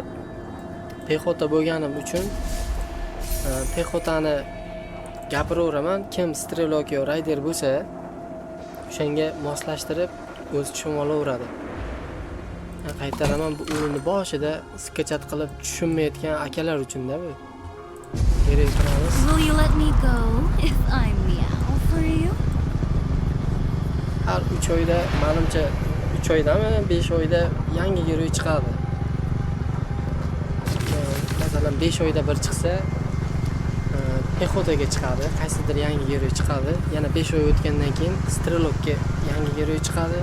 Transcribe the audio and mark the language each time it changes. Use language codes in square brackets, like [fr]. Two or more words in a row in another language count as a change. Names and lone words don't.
[uz] Pexota bo'lganim uchun pexotani gapiraveraman. Kim strelok yo rayder bo'lsa, o'shanga moslashtirib o'zi tushunib olaveradi. Qaytaraman, bu o'yinni boshida sketchat qilib tushunmayotgan akalar uchun-da bu. Kerak qilamiz. [en] Will you let me go if I meow for you? [uz] Har 3 oyda, menimcha 3 oydami, 5 oyda yangi giroy chiqadi. Masalan, 5 oyda bir chiqsa, pexotaga chiqadi, qaysidir yangi giroy chiqadi. Yana 5 oy o'tgandan keyin strelokka yangi giroy chiqadi.